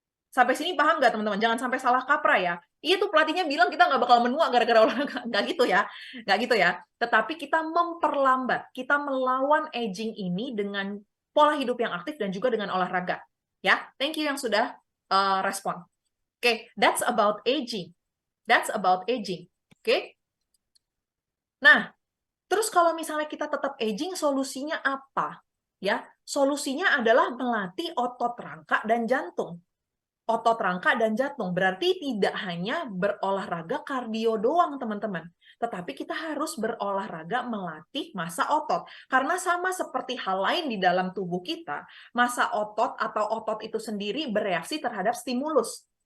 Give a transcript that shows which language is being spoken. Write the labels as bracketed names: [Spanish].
[Indonesian] Sampai sini paham nggak teman-teman? Jangan sampai salah kaprah ya. Iya tuh pelatihnya bilang kita nggak bakal menua gara-gara olahraga. Nggak gitu ya. Nggak gitu ya. Tetapi kita memperlambat. Kita melawan aging ini dengan pola hidup yang aktif dan juga dengan olahraga. Ya, [English] thank you [Indonesian] yang sudah respon. [English] Oke, that's about aging. That's about aging. Oke. [Indonesian] Nah, terus kalau misalnya kita tetap aging, solusinya apa? Ya, solusinya adalah melatih otot rangka dan jantung. Otot rangka dan jantung berarti tidak hanya berolahraga kardio doang, teman-teman. Tetapi kita harus berolahraga melatih massa otot. Karena sama seperti hal lain di dalam tubuh kita, massa otot atau otot itu sendiri bereaksi terhadap stimulus.